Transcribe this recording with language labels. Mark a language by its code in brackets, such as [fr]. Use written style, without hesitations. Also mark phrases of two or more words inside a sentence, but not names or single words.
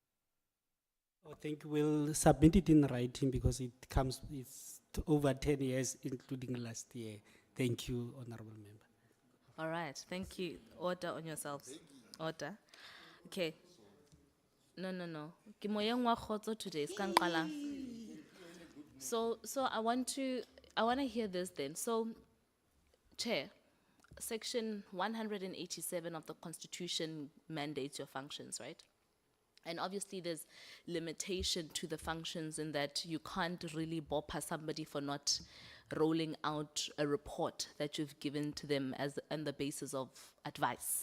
[en] I think we'll submit it in writing because it's over 10 years, including last year. Thank you, Honorable Member. All right, thank you. Order on yourselves. Order. Okay. No. [st] Ke moyeng wa kgotso today, ska nqala. [en] So I want to hear this then. So, Chair, Section 187 of the Constitution mandates your functions, right? And obviously there's limitation to the functions in that you can't really bopper somebody for not rolling out a report that you've given to them on the basis of advice.